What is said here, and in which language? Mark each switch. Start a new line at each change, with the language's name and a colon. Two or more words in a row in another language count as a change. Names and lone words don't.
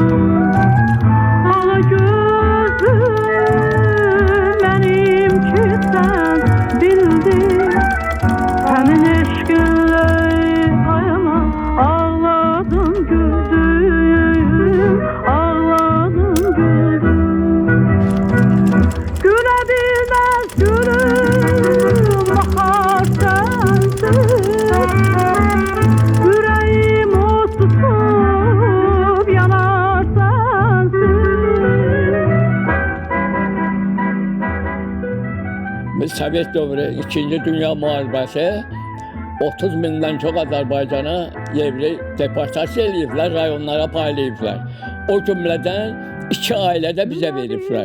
Turkish: Ala gözüm benim ki sen bildin, senin eşkinle ayama ağladım güldüm, ağladım güldüm. Gülebilmez gülüm bahar sensin, yüreğim o tutup yanar sensin.
Azerbaijani: Biz Sovet dövrü 2. Dünya Müharibəsi 30 bindən çox Azərbaycana yerli deportasiya ediblər, rayonlara paylayıblar. O cümlədən 2 ailə də bizə veriblər.